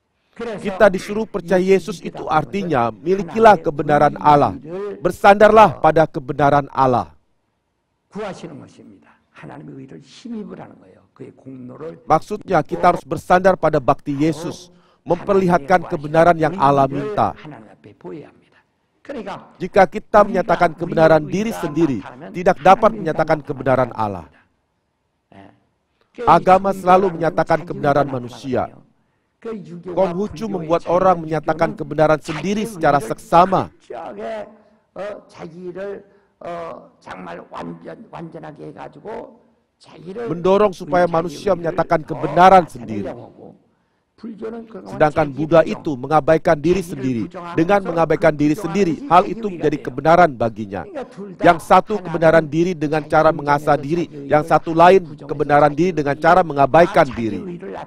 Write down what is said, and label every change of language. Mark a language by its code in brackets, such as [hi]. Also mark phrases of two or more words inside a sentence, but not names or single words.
[id] Kita disuruh percaya Yesus itu artinya milikilah kebenaran Allah. Bersandarlah pada kebenaran Allah. [ko] 구하시는 것입니다. 하나님의 의를 힘입을 하는 거예요. 그의 공로를 [id] Maksudnya kita harus bersandar pada bakti Yesus, memperlihatkan kebenaran yang Allah minta. [ko] 하나님 앞에 보여야 합니다. 그러니까 [id] Jika kita menyatakan kebenaran diri sendiri, tidak dapat menyatakan kebenaran Allah. Agama selalu menyatakan kebenaran manusia. Konghucu membuat orang menyatakan kebenaran sendiri secara seksama. [ko] 자기를 정말 완전하게 해가지고 [id] Mendorong supaya manusia menyatakan kebenaran sendiri. Sedangkan Buddha itu mengabaikan diri sendiri. Dengan mengabaikan diri sendiri, hal itu menjadi kebenaran baginya. Yang satu kebenaran diri dengan cara mengasah diri, yang satu lain kebenaran diri dengan cara mengabaikan diri.